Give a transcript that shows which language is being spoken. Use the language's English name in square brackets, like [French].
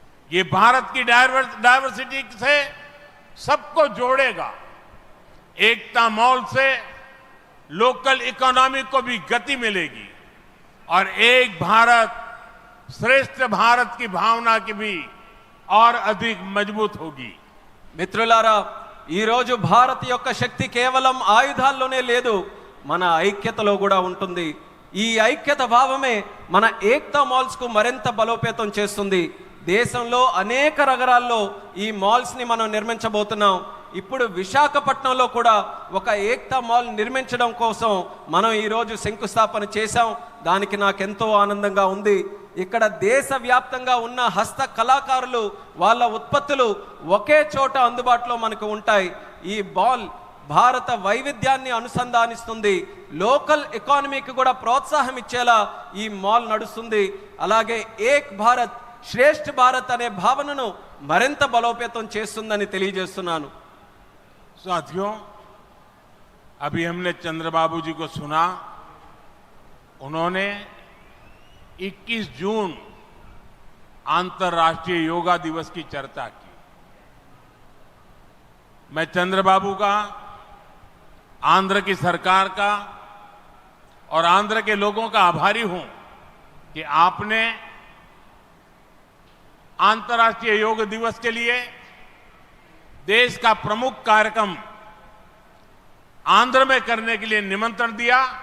[Hindi] ये भारत की डायवर्सिटी से सबको जोड़ेगा. एकता मॉल से लोकल इकोनॉमी को भी गति मिलेगी और एक भारत श्रेष्ठ भारत की भावना की भी और अधिक मजबूत होगी। [Telugu] మిత్రులారా, ఈ రోజు భారత్ యొక్క శక్తి కేవలం ఆయుధాల్లోనే లేదు, మన ఐక్యతలో కూడా ఉంటుంది. ఈ ఐక్యత భావమే మన ఏక్తా మాల్స్ కు మరింత బలోపేతం చేస్తుంది. దేశంలో అనేక నగరాల్లో ఈ మాల్స్ ని మనం నిర్మించబోతున్నాం. ఇప్పుడు విశాఖపట్నంలో కూడా ఒక ఏక్తా మాల్ నిర్మించడం కోసం మనం ఈరోజు శంకుస్థాపన చేశాం. దానికి నాకెంతో ఆనందంగా ఉంది. ఇక్కడ దేశవ్యాప్తంగా ఉన్న హస్త కళాకారులు వాళ్ళ ఉత్పత్తులు ఒకే చోట అందుబాటులో మనకు ఉంటాయి. ఈ మాల్ భారత వైవిధ్యాన్ని అనుసంధానిస్తుంది. లోకల్ ఎకానమీకి కూడా ప్రోత్సాహం ఇచ్చేలా ఈ మాల్ నడుస్తుంది. అలాగే ఏక్ భారత్ శ్రేష్ఠ భారత్ అనే భావనను మరింత బలోపేతం చేస్తుందని తెలియజేస్తున్నాను. [Hindi] साथियों, अभी हमने चंद्रबाबू जी को सुना. उन्होंने 21 जून अंतर्राष्ट्रीय योगा दिवस की चर्चा की. मैं चंद्रबाबू का, आंध्र की सरकार का और आंध्र के लोगों का आभारी हूं कि आपने अंतर्राष्ट्रीय योग दिवस के लिए देश का प्रमुख कार्यक्रम आंध्र में करने के लिए निमंत्रण दिया.